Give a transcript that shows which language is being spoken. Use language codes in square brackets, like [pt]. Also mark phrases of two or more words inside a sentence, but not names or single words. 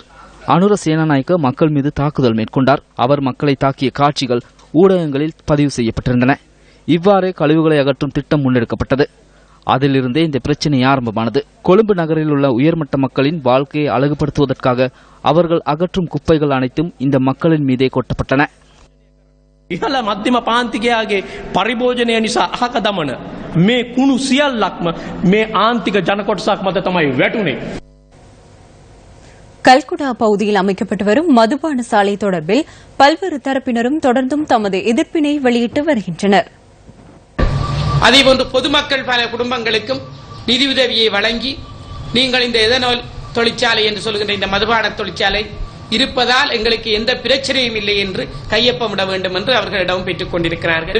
[ta] அனுர சேனாநாயக்க மக்கள் மீது தாக்குதல் மேற்கொண்டார். அவர் மக்களை தாக்கிய காட்சிகள் ஊடகங்களில் பதிவு செய்யப்பட்டிருந்தன. இவ்வாறே கழிவுகளை அகற்றும் திட்டம் முன்னெடுக்கப்பட்டது. அதிலிருந்தே இந்த பிரச்சினை ஆரம்பமானது. கொழும்பு நகரில் உள்ள உயர்மட்ட மக்களின் வாழ்க்கையை அழகுபடுத்துவதற்காக அவர்கள் அகற்றும் குப்பைகள் அனைத்தும் இந்த மக்களின் மீதே கொட்டப்பட்டன. [si] ඉහළ මධ්‍යම පාන්තිකයාගේ පරිභෝජනය නිසා අහක දමන මේ කුණු සියල්ලක්ම මේ ආන්තික ජනකොටසක් මත තමයි වැටුනේ. [ta] கல்குடா பகுதியில் அமைக்கப்பட்டு வரும் மதுபான சாலை தொடர்பில் பல்வேறு தரப்பினரும் தொடர்ந்தும் தமது எதிர்ப்பினை வெளியிட்டு வருகின்றனர். அதேபோன்று பொதுமக்கள் பல குடும்பங்களுக்கும் நிதியுதவியை வழங்கி நீங்கள் இந்த எதனால் தொழிற்சாலை என்று சொல்கின்ற இந்த மதுபான தொழிற்சாலை இருப்பதால் எங்களுக்கு எந்த பிரச்சனையும் இல்லை என்று கையொப்பமிட வேண்டும் என்று அவர்களிடம் பெற்றுக் கொண்டிருக்கிறார்கள்.